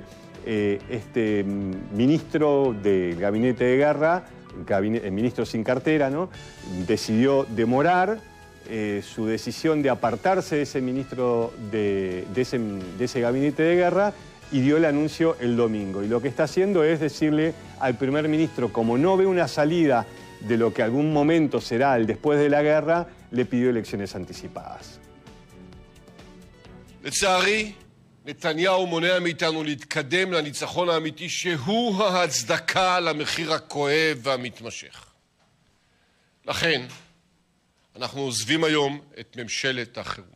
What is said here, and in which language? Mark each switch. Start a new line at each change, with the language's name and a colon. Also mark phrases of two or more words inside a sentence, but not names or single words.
Spanish: Este ministro del gabinete de guerra, el ministro sin cartera, ¿no?, decidió demorar su decisión de apartarse de ese ministro de ese gabinete de guerra, y dio el anuncio el domingo. Y lo que está haciendo es decirle al primer ministro, como no ve una salida de lo que algún momento será el después de la guerra, le pidió elecciones anticipadas.
Hebrew: לצערי, נתניהו מונע מאיתנו להתקדם לניצחון האמיתי שהוא ההצדקה למחיר הכואב והמתמשך. לכן, אנחנו עוזבים היום את ממשלת החירום.